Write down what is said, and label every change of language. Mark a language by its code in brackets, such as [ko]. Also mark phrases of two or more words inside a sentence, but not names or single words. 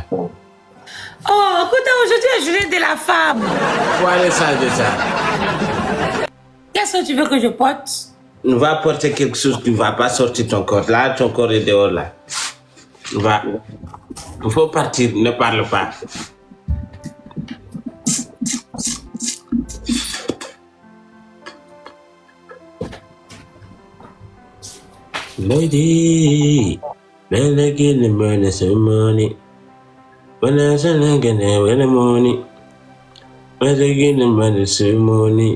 [fr] Oh, écoute, aujourd'hui est journée de la femme. Faut aller changer ça. Qu'est-ce que tu veux que je porte? Va porter quelque chose qui ne va pas sortir ton corps. Là, ton corps est dehors là. Va. Il faut partir, ne parle pas. [en] Lady, better get the money, some money. When I say I get the money, better get the money, some money.